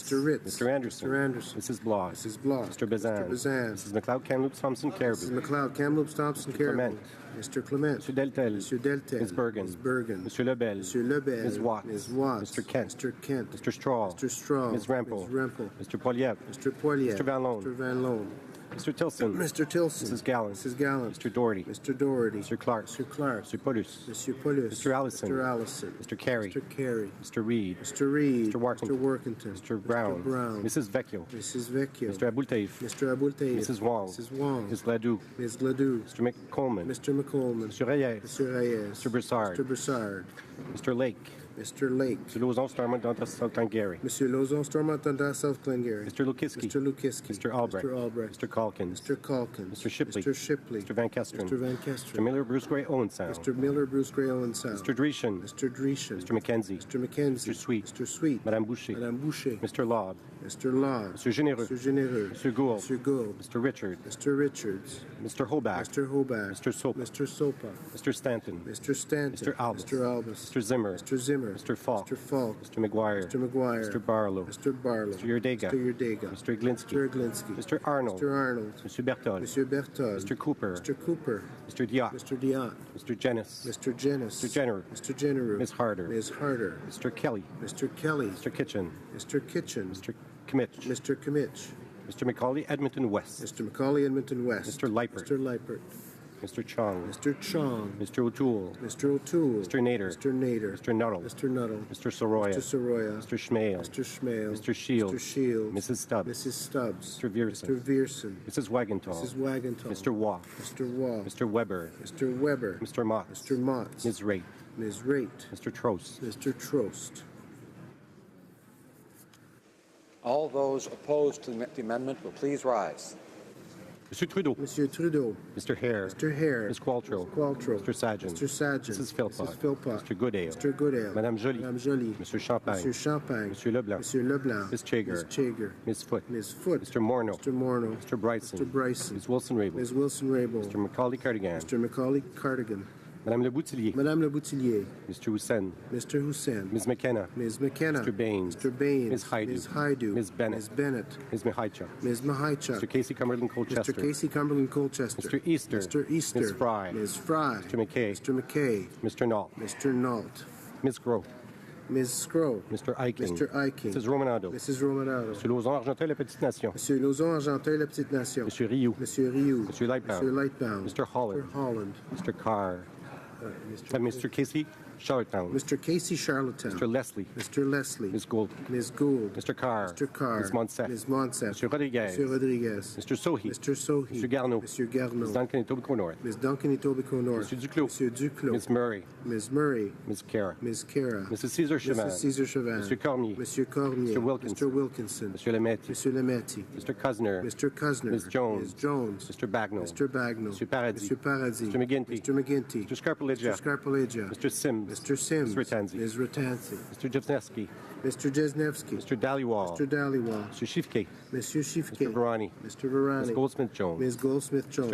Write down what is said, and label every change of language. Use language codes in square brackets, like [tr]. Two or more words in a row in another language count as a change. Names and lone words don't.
[en] Mr. Ritz. Mr. Anderson. Mr. Anderson. Mrs. Bloss. Mrs. Bloss. Mr. Bazan. Mr. Bazan. Mrs. McLeod, Kamloops, Thompson, Caribou. Mrs. McLeod, Kamloops, Thompson, Caribou. Clement. Mr. Clement. Mr. Deltel. Mr. Deltel. Ms. Bergen. Ms. Bergen. Mr. Lebel. Mr. Lebel. Ms. Watts. Ms. Watts. Mr. Kent. Mr. Kent. Mr. Straw. Mr. Straw. Ms. Rempel. Ms. Rempel. Mr. Poilievre. Mr. Poilievre. Mr. Van Loan. Mr. Van Loan. Mr. Tilson. Mr. Tilson. Mrs. Gallant. Mrs. Gallant. Mr. Doherty. Mr. Doherty. Mr. Clark. Mr. Clark. Mr. Pulis. Mr. Pulis. Mr. Allison. Mr. Allison. Mr. Carey. Mr. Carey. Mr. Reid. Mr. Reid. Mr. Workington. Mr. Workington. Mr. Brown. Mr. Brown. Mrs. Vecchio. Mrs. Vecchio. Mr. Abultaif. Mr. Abultaif. Mrs. Wong. Mrs. Wong. Ms. Ledoux. Ms. Ledoux. Mr. McColeman. Mr. McColeman. Mr. Reyes. Mr. Reyes. Mr. Broussard. Mr. Broussard. Mr. Lake. Mr. Lake. Mr. Lauzon, Stormont, Donta, South Glengarry. Mr. Lauzon, Stormont, Dundas, South Glengarry. Mr. Lukiski. Mr. Lukiski. Mr. Albrecht. Mr. Albrecht. Mr. Calkins. Mr. Calkins. Mr. Shipley. Mr. Shipley. Mr. Van Kesteren. Mr. Van Kesteren. Mr. Miller, Bruce Gray, Owen Sound. Mr. Miller, Bruce Gray, Owen Sound. Mr. Dreeshen. Mr. Dreeshen. Mr. McKenzie. Mr. McKenzie. Mr. Sweet. Mr. Sweet. Madame Boucher. Madame Boucher. Mr. Laud. Mr. Laud. Mr. Généreux. Mr. Généreux. Mr. Gould. Mr. Gould. Mr. Richard. Mr. Richards. Mr. Hobach. Mr. Hobach. Mr. Sopa. Mr. Sopa. Mr. Stanton. Mr. Stanton. Mr. Albus. Mr. Albus. Mr. Zimmer. Mr. Zimmer. Mr. Falk. Mr. Falk. Mr. McGuire. Mr. McGuire. Mr. Barlow. Mr. Barlow. Mr. Yerdega. Mr. Yerdega. Mr. Iglinski. Mr. Iglinski. Mr. Arnold. Mr. Arnold. Mr. Berthold. Mr. Berthold. Mr. Cooper. Mr. Cooper. Mr. Diot. Mr. Diot. Mr. Jennis. Mr. Jennis. Mr. Jenner. Mr. Jenner. Ms. Harder. Ms. Harder. Mr. Kelly. Mr. Kelly. Mr. Kitchen. Mr. Kitchen. Mr. Kimmich. Mr. Kimmich. Mr. Macaulay, Edmonton West. Mr. Macaulay, Edmonton West. Mr. Leipert. Mr. Leipert. Mr. Chong. Mr. Chong. Mr. O'Toole. Mr. O'Toole. Mr. Nader. Mr. Nader. Mr. Nuttall. Mr. Nuttall. Mr. Soroya. Mr. Soroya. Mr. Schmale. Mr. Schmale. Mr. Shields. Mr. Shields. Mrs. Stubbs. Mrs. Stubbs. Mr. Vierson. Mr. Vierson. Mrs. Wagenthal. Mrs. Wagenthal. Mr. Waugh. Mr. Waugh. Mr. Weber. Mr. Weber. Mr. Mott. Mr. Mott. Ms. Raitt. Ms. Raitt. Mr. Trost. Mr. Trost. All those opposed to the amendment will please rise. Mr. Trudeau. Monsieur Trudeau. Mr. Hare. Mr. Hare. Ms. Qualtrough. Ms. Qualtrough. Mr. Sagan. Mr. Sagan. Mrs. Philpott. Mrs. Philpott. Mr. Goodale. Mr. Goodale. Madame Joly. Madame Joly. Mr. Champagne. Monsieur Champagne. Monsieur Leblanc. Monsieur Leblanc. Ms. Chager. Ms. Chager. Ms. Foote. Ms. Foote. Mr. Morneau. Mr. Morneau. Mr. Bryson. Mr. Bryson. Ms. Wilson-Raybould. Ms. Wilson-Raybould. Mr. Macaulay Cardigan. Mr. Macaulay Cardigan. Madame Le Boutillier. Madame Le Boutillier. Mr. Hussein. Mr. Hussein. Ms. McKenna. Ms. McKenna. Mr. Baines. Mr. Baines. Ms. Haidu. Ms. Haidu. Ms. Bennett. Ms. Bennett. Ms. Mihaichuk. Ms. Mihaichuk. Mr. Casey Cumberland Colchester. Mr. Casey Cumberland Colchester. Mr. Easter. Mr. Easter. Ms. Fry. Ms. Fry. Mr. McKay. Mr. McKay. Mr. Nault. Mr. Nault. Ms. Groh. Ms. Scrow. Mr. Eichling. Mr. Eichling. Mrs. Romanado. Mrs. Romanado. Monsieur Lauzon, Argenteuil, La Petite Nation. Monsieur Lauzon, Argenteuil, La Petite Nation. Monsieur Rioux. Monsieur Rioux. Monsieur Lightbound. Monsieur Lightbound. Mr. Holland. Mr. Holland. Mr. Carr. Mr. Casey, Charlottetown. Mr. Casey, Charlottetown. Mr. Leslie. Mr. Leslie. Ms. Gould. Ms. Gould. Mr. Carr. Mr. Carr. Ms. Monsef. Ms. Monsef. Mr. Rodriguez. Mr. Rodriguez. Mr. Sohi. Mr. Sohi. Mr. Garneau. Mr. Garneau. Ms. Duncan, Etobicoke North. Ms. Duncan, Etobicoke North. Mr. Duclos. Monsieur Duclos. Ms. Murray. Ms. Murray. Ms. Kara. Ms. Kara. Mrs. Caesar Chauvin. Mrs. Caesar Chauvin. Mr. Cormier. Monsieur Cormier. Mr. Wilkinson. Mr. Wilkinson. Mr. Lametti. Monsieur Lametti. Mr. Cousineau. Mr. Cousineau. Ms. Jones. Ms. Jones. Mr. Bagnall. Mr. Bagnall. Mr. Paradis. Mr. Paradis. Mr. McGinty. Mr. McGinty. Mr. Scarpaleggia. Mr. Scarpaleggia. Mr. Sims. Mr. Sims. Ms. Ratanzi. Ms. Ratanzi. Mr. Jevsnevsky. Mr. Jesnevsky. Mr. Dhaliwal. Mr. Dhaliwal. Mr. Shifke. Monsieur Shifke. Mr. Varani. Mr. Varani. Ms. Goldsmith-Jones. Ms. Goldsmith-Jones.